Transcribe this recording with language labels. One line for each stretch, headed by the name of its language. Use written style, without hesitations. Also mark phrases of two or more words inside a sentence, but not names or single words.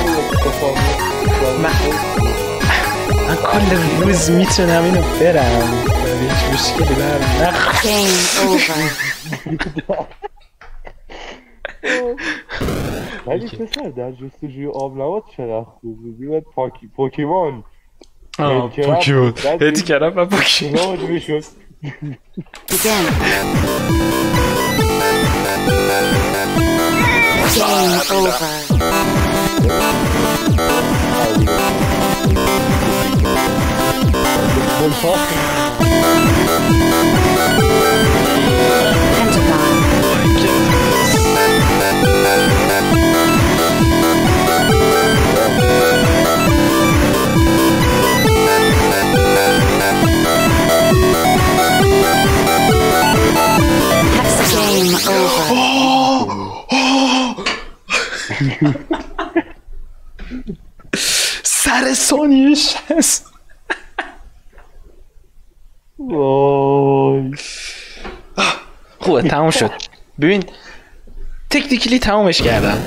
Persian: من کل روز میتونم اینو برم، هیچ مشکلی برم ولی پسر در جستجوی آب نبات چقدر خوب بودی. باید پوکیمون پوکیمون هدی کردم و پوکیمون میشد.
English: Begin. Game over. Pentagon Game over.
Persian: سر ثانیهش هست. خوبه تموم شد. ببین تکنیکلی تمومش کردم.